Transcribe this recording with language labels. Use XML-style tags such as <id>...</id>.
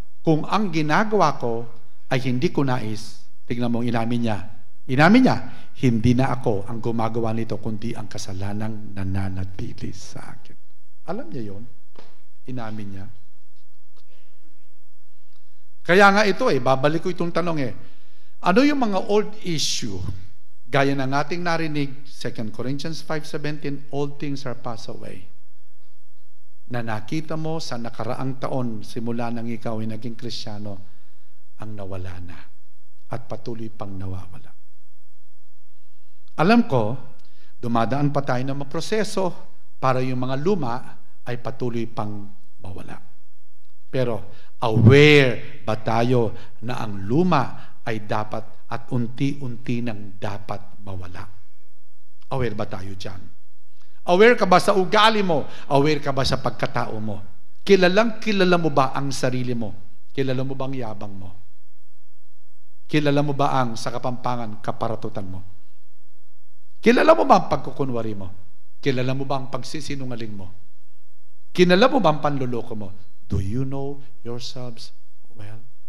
<tl>Kung ang ginagawa ko ay hindi ko nais, tignan mo, inamin niya, hindi na ako ang gumagawa nito, kundi ang kasalanang nananatili sa akin. Alam niya yon, inamin niya. Kaya nga ito babalik ko itong tanong ano yung mga old issue? Gaya ng ating narinig, 2 Corinthians 5:17,</tl> <en>all things are passed away.</en> <tl>Na nakita mo sa nakaraang taon, simula nang ikaw ay naging Kristiyano, ang nawala na at patuloy pang nawawala. Alam ko, dumadaan pa tayo ng mga proseso para yung mga luma ay patuloy pang mawala. Pero aware ba tayo na ang luma ay dapat at unti-unti nang dapat mawala? Aware ba tayo dyan? Aware ka ba sa ugali mo? Aware ka ba sa pagkatao mo? Kilala mo ba ang sarili mo? Kilala mo ba ang yabang mo? Kilala mo ba ang sa kapampangan, kaparatutan mo? Kilala mo ba ang pagkukunwari mo? Kilala mo ba ang pagsisinungaling mo? Kilala mo ba ang panluloko mo?</tl> <en>Do you know yourselves well?</en>